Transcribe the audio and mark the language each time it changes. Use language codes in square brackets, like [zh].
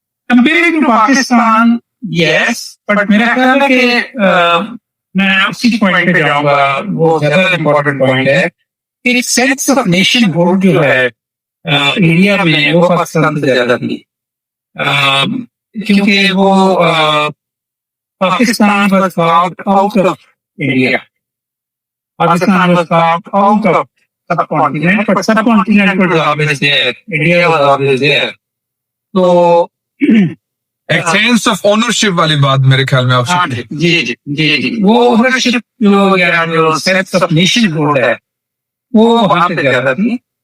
[en] Comparing to Pakistan, yes, but [ur] میرا خیال ہے کہ میں اسی پوائنٹ پہ جاؤں گا، وہ زیادہ امپورٹنٹ پوائنٹ ہے. ایک سینس آف نیشن ہوڈ جو ہے انڈیا میں وہ پاکستان سے زیادہ تھی، کیونکہ وہ Pakistan [en] was carved out of India. Pakistan was carved out of subcontinent, but subcontinent was always there. India was always there. [ur] تو ایک سینس آف اونرشپ والی بات میرے خیال میں آپ سے. جی وہ اونرشپ جو سینس آف نیشن ہوڈ ہے وہ وہاں پہ زیادہ تھی.